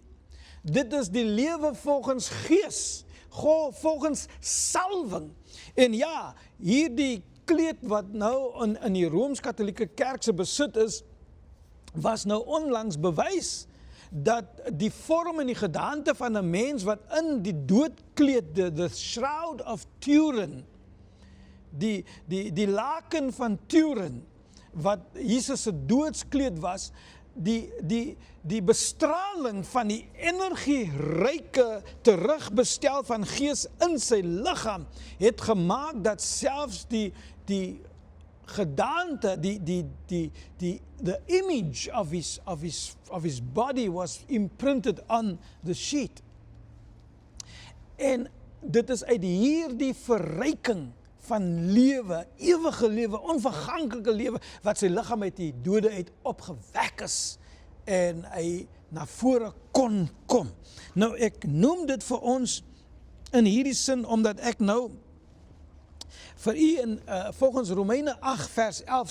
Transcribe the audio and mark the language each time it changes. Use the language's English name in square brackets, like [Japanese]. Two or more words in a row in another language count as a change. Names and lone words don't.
[Afrikaans] Dit is die lewe volgens gees, volgens salwing. En ja, hierdie kleed wat nou in die Rooms-Katholieke Kerk se besit is, was nou onlangs bewys dat die vorm en die gedaante van 'n mens wat in die doodkleed, [English] the shroud of Turin, [Afrikaans] die laken van Turin, wat Jesus se doodskleed was, die bestraling van die energieryke terugbestel van gees in sy liggaam het gemaak dat selfs die gedaante, [English] the image of his body was imprinted on the sheet. [Afrikaans] En dit is uit hierdie verryking van lewe, ewige lewe, onverganklike lewe, wat sy liggaam uit die dode uit opgewek is en hy na vore kon kom. Nou ek noem dit vir ons in hierdie sin omdat ek nou vir u volgens Romeine 8 vers 11